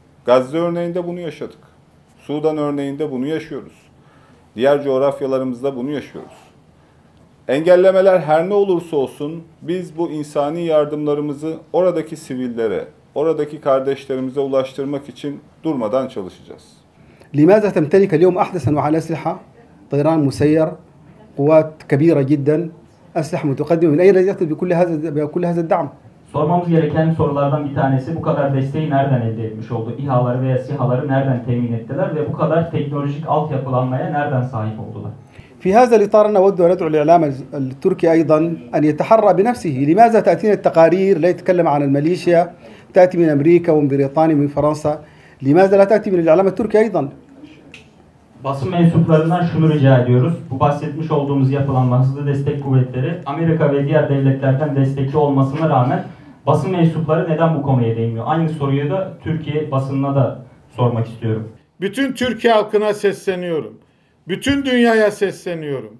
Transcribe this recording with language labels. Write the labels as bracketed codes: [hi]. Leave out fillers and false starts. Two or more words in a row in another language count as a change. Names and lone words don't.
[tr] Gazze örneğinde bunu yaşadık. Sudan örneğinde bunu yaşıyoruz. Diğer coğrafyalarımızda bunu yaşıyoruz. Engellemeler her ne olursa olsun biz bu insani yardımlarımızı oradaki sivillere, oradaki kardeşlerimize ulaştırmak için durmadan çalışacağız. [ar] لماذا تمتلك اليوم أحدث أنواع الأسلحة؟ طيران مسير، قوات كبيرة جدا، أسلحة متقدمة، من أين جاءت بكل هذا الدعم؟ [tr] Sormamız gereken sorulardan bir tanesi bu kadar desteği nereden elde etmiş oldu? İHA'ları veya SİHA'ları nereden temin ettiler ve bu kadar teknolojik altyapılanmaya nereden sahip oldular? [ar] في هذا الإطار نود أن ندعو الإعلام التركي أيضا أن يتحرى بنفسه. لماذا تأتينا التقارير لا يتكلم عن الميليشيا تأتي من أمريكا ومن بريطانيا ومن فرنسا؟ لماذا لا تأتي من الإعلام التركي أيضا؟ [tr] Basın mensuplarından şunu rica ediyoruz. Bu bahsetmiş olduğumuz yapılanma hızlı destek kuvvetleri Amerika ve diğer devletlerden destekli olmasına rağmen basın mensupları neden bu konuya değmiyor? Aynı soruyu da Türkiye basınına da sormak istiyorum. Bütün Türkiye halkına sesleniyorum. Bütün dünyaya sesleniyorum.